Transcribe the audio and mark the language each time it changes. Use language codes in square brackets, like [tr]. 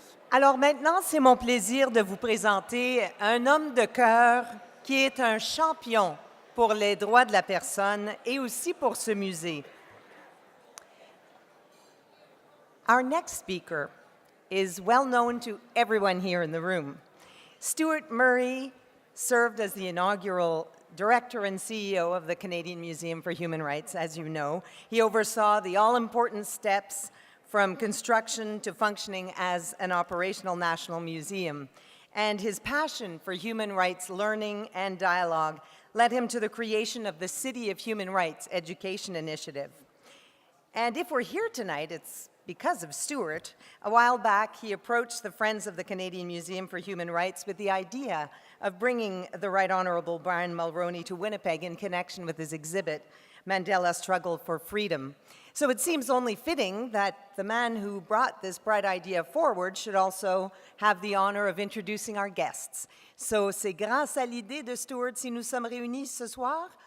[fr] Alors maintenant, c'est mon plaisir de vous présenter un homme de cœur qui est un champion pour les droits de la personne et aussi pour ce musée. [en] Our next speaker is well known to everyone here in the room. Stuart Murray served as the inaugural Director and CEO of the Canadian Museum for Human Rights, as you know. He oversaw the all-important steps from construction to functioning as an operational national museum. And his passion for human rights learning and dialogue led him to the creation of the City of Human Rights Education Initiative. And if we're here tonight, it's because of Stuart. A while back, he approached the Friends of the Canadian Museum for Human Rights with the idea of bringing the Right Honourable Brian Mulroney to Winnipeg in connection with his exhibit, Mandela Struggle for Freedom. So it seems only fitting that the man who brought this bright idea forward should also have the honor of introducing our guests. [fr] So c'est grâce à l'idée de Stuart si nous sommes réunis ce soir.